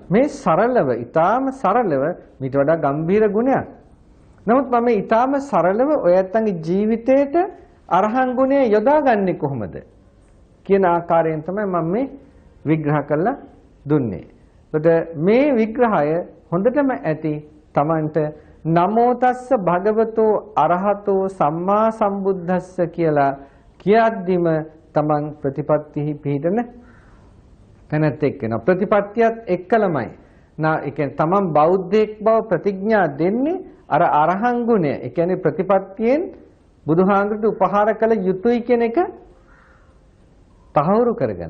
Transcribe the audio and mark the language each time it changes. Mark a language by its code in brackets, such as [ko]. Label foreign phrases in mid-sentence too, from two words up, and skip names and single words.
[si] මේ සරලව, ඊටාම සරලව මීට වඩා ගම්භීර ගුණයක්. නමුත් මම ඊටාම සරලව ඔය ඇත්තන්ගේ ජීවිතේට අරහං ගුණය යොදාගන්නේ කොහොමද? කියන ආකාරයෙන් තමයි මම මේ විග්‍රහ කරලා දුන්නේ. ඒකට මේ විග්‍රහය හොඳටම ඇති Tamanට [pi] නමෝ තස්ස භගවතෝ අරහතෝ සම්මා සම්බුද්දස්ස [si] කියලා කියද්දිම Taman ප්‍රතිපත්තිහි පිහිටන තැනත් එක්කන ප්‍රතිපත්තියත් එක්කලමයි. ඒ කියන්නේ Taman බෞද්ධයෙක් බව ප්‍රතිඥා දෙන්නේ අර අරහං ගුණය. ඒ කියන්නේ ප්‍රතිපත්තියෙන් බුදුහාඳුට උපහාර කළ යුතුයි කියන එක තහවුරු කරගෙන.